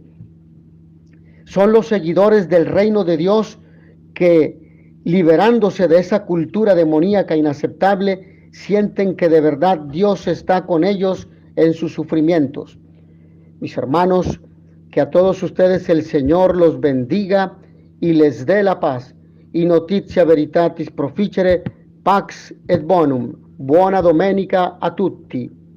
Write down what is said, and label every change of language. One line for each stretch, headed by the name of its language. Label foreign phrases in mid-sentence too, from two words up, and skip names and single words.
Spanish: Son los seguidores del reino de Dios que, liberándose de esa cultura demoníaca inaceptable, sienten que de verdad Dios está con ellos en sus sufrimientos. Mis hermanos, que a todos ustedes el Señor los bendiga y les dé la paz.
Latin: In notitia veritatis proficere, pax et bonum.
Italian: Buona domenica a tutti.